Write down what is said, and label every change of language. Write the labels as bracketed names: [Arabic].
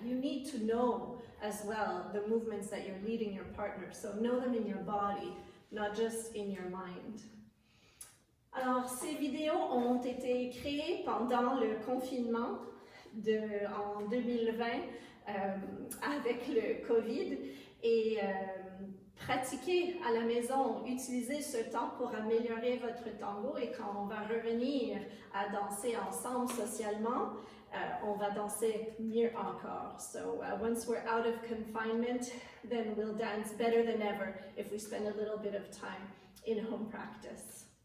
[English] You need to know as well the movements that you're leading your partner. So know them in your body, not just in your mind. [French] Alors, ces vidéos ont été créées pendant le confinement en 2020 avec le COVID et pratiquez à la maison, utilisez ce temps pour améliorer votre tango et quand on va revenir à danser ensemble socialement, on va danser mieux encore. [English] So once we're out of confinement, then we'll dance better than ever if we spend a little bit of time in home practice.